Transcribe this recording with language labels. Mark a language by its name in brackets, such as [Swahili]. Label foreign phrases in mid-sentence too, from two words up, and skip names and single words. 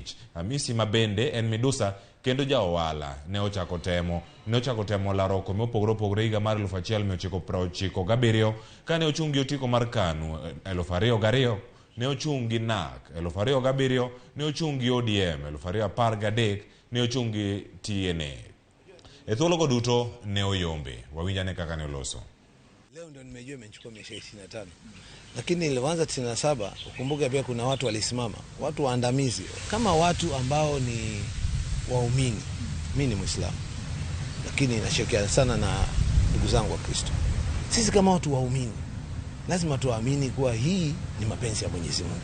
[Luo (Kenya and Tanzania)] Kamisi mabende en midusa kendo jaohala ne ochako temo laro kome opogore higa mar 1997 kane ochungi otiko mar KANU 2002 ne ochungi NARC 2007 ne ochungi ODM 2013 ne ochungi TNA. E thuolo duto ne oyombe. Wawinjane kaka ne oloso. [Swahili] Leo ndio nimejua imechukua miaka 25. Lakini ilianza 97, ukumbuke pia kuna watu walisimama, watu waandamizi kama watu ambao ni waumini. Mimi ni Muislamu. Lakini nashirikiana sana na ndugu zangu wa Kristo. Sisi kama watu waumini lazima tuamini kuwa hii ni mapenzi ya Mwenyezi Mungu.